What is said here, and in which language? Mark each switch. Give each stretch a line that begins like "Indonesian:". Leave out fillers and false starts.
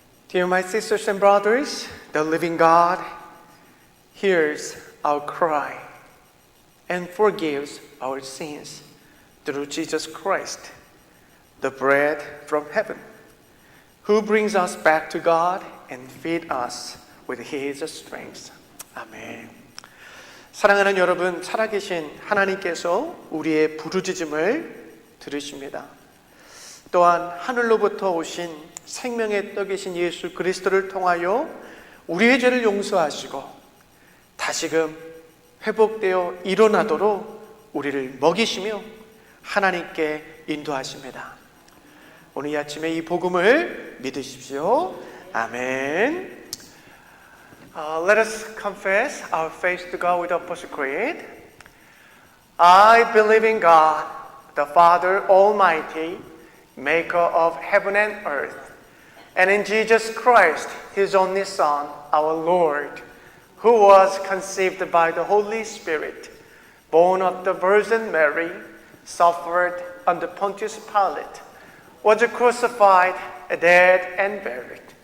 English: Dear my sisters and brothers, the living God hears our cry and forgives our sins through Jesus Christ, the bread from heaven, who brings us back to God and feeds us with His strength.
Korean: 아멘. 사랑하는 여러분, 살아계신 하나님께서 우리의 부르짖음을 들으십니다. 또한 하늘로부터 오신 생명의 떡이신 예수 그리스도를 통하여 우리의 죄를 용서하시고 다시금 회복되어 일어나도록 우리를 먹이시며 하나님께 인도하십니다. 오늘 이 아침에 이 복음을 믿으십시오. 아멘.
English: Let us confess our faith to God with Apostle Creed. I believe in God, the Father Almighty, maker of heaven and earth, and in Jesus Christ, His only Son, our Lord, who was conceived by the Holy Spirit, born of the Virgin Mary, suffered under Pontius Pilate, was crucified, dead, and buried.